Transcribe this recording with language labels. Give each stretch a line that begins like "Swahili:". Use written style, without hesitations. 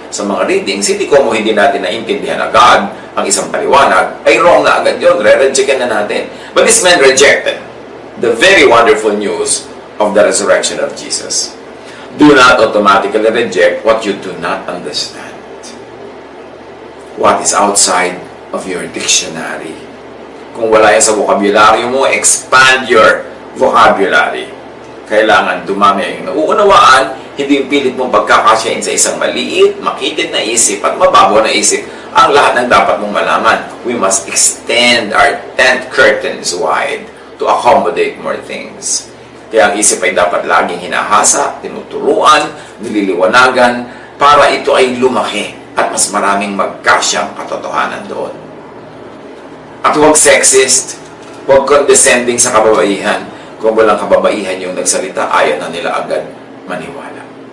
Filipino: Sa mga readings, hindi natin naintindihan agad ang isang paliwanag, ay wrong na agad yun, re-rejectin na natin.
English: But this man rejected the very wonderful news of the resurrection of Jesus. Do not automatically reject what you do not understand. What is outside of your dictionary.
Filipino: Kung wala yan sa vocabulary mo,
English: expand your vocabulary.
Filipino: Kailangan dumami yung nauunawaan, hindi yung pilit mong pagkakasyain sa isang maliit, makitid na isip at mababaw na isip ang lahat ng dapat mong malaman.
English: We must extend our tent curtains wide to accommodate more things.
Filipino: Kaya ang isip ay dapat laging hinahasa, tinuturuan, nililiwanagan, para ito ay lumaki at mas maraming magkasyang katotohanan doon. At huwag sexist, huwag condescending sa kababaihan. Kung walang kababaihan yung nagsalita, ayaw na nila agad maniwala.